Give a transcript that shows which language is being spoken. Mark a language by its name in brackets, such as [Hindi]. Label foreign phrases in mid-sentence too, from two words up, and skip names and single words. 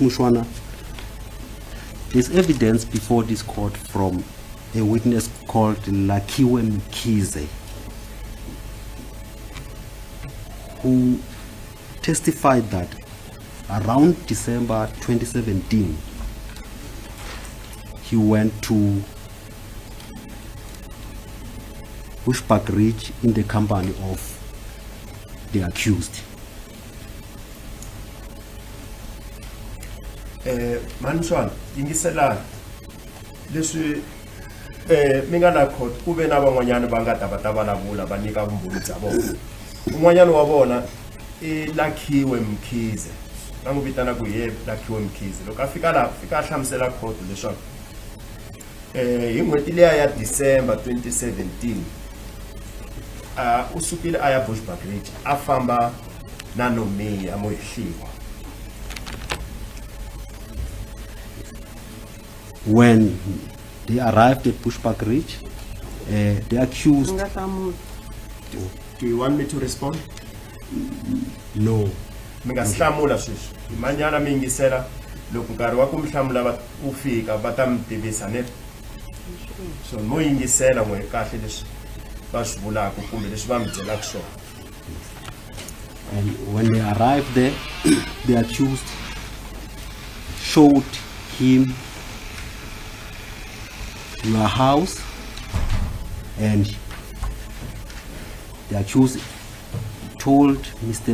[English] Mushwana, there's evidence before this court from a witness called Lakiwe Mkhize, who testified that around December 2017, he went to Bushbuck Ridge in the company of the accused. [Tsonga] Manshwana yingiselana leswi mi nga na court ku ve na van'wanyana va nga ta va ta vulavula va nyika vumbhoni bya vona. Un'wanyana wa vona i Lakiwe Mkhize, va n'wi vitana ku hi Lakiwe Mkhize. Loko a fika a hlamusela court leswaku hi n'hweti leya ya December 2017 u sukile a ya Bushbuck Ridge a famba na Nomia Ndlovu. [English] When they arrived at Bushbuck Ridge, the accused... [Tsonga] Nga hlamula. [English] Do you want me to respond? No. [Tsonga] Mi nga hlamula sweswi. Manyana mi yingisela loko nkarhi wa ku mi hlamula wu fika va ta mi tivisa ne. So mo yingisela n'we kahle leswi va swi vulaka kumbe leswi va mi byelaka swona. [English] And when they arrived there, the accused showed him your house, and the accused told Mr.